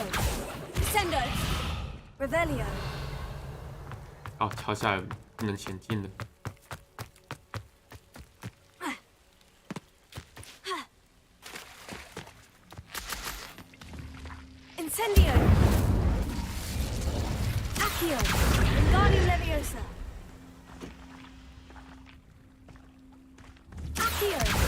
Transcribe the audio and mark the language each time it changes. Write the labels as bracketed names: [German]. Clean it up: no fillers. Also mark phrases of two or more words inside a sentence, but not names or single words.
[Chinese] Descendo. Revelio. 哦，跳下来不能前进了。 Incendio. Accio. Wingardium Leviosa. Accio.